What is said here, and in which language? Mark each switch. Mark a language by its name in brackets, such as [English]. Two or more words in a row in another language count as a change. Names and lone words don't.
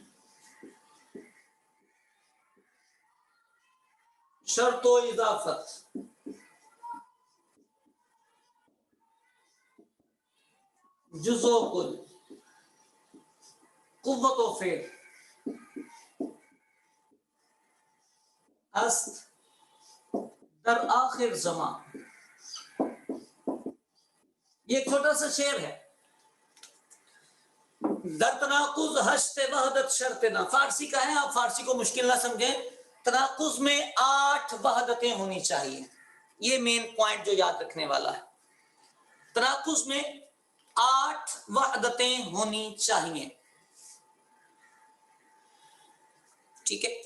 [Persian] شرط و اضافت جز و کل قوت و فعل است در آخر زمان۔ [Urdu] یہ ایک چھوٹا سا شعر ہے۔ [Persian] در تناقض ہشت وحدت شرط نہ، [Urdu] فارسی کا ہے، آپ فارسی کو مشکل نہ سمجھیں۔ تناقض میں 8 وحدتیں ہونی چاہیے، یہ [English] main point [Urdu] جو یاد رکھنے والا ہے۔ تناقض میں 8 وحدتیں ہونی چاہیے، ٹھیک ہے۔